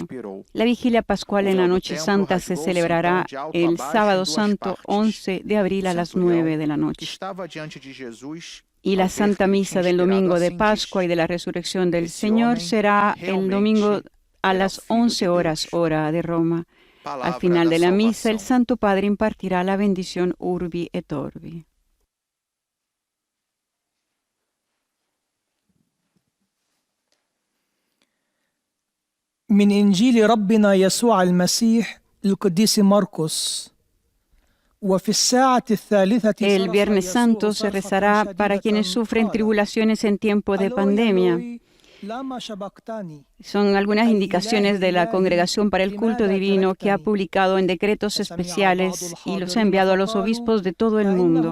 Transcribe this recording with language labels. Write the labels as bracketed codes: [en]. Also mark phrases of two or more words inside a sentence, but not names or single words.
[es] La vigilia pascual en la Noche Santa se celebrará el sábado santo 11 de abril a las 9 de la noche. Y la Santa Misa del domingo de Pascua y de la Resurrección del Señor será el domingo a las 11 horas, hora de Roma. Al final de la misa, el Santo Padre impartirá la bendición [la] Urbi et Orbi. [ar] من إنجيل ربنا يسوع المسيح القديس مرقس. [es] El Viernes Santo se rezará para quienes sufren tribulaciones en tiempo de pandemia. Son algunas indicaciones de la Congregación para el Culto Divino que ha publicado en decretos especiales y los ha enviado a los obispos de todo el mundo.